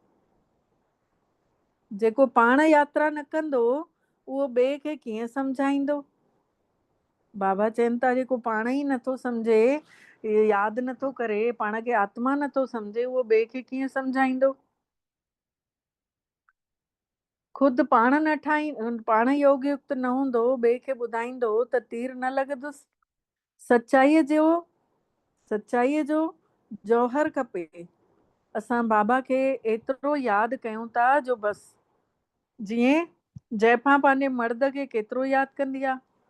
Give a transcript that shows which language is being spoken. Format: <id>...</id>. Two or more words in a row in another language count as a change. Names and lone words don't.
<sd>जेको पाण यात्रा न कंदो उहो ॿिए खे कीअं सम्झाईंदो। बाबा चवनि था जेको पाण ई नथो सम्झे, यादि नथो करे, पाण खे आत्मा नथो सम्झे, उहो ॿिए खे कीअं सम्झाईंदो। ख़ुदि पाण न पाण योग युक्त न हूंदो, ॿिए खे ॿुधाईंदो त तीर न लॻंदुसि। सचाईअ जो जौहर खपे। असां बाबा खे एतिरो यादि कयूं था जो बसि, जीअं जैफ़ा पंहिंजे मर्द खे केतिरो यादि कंदी आहे।</sd>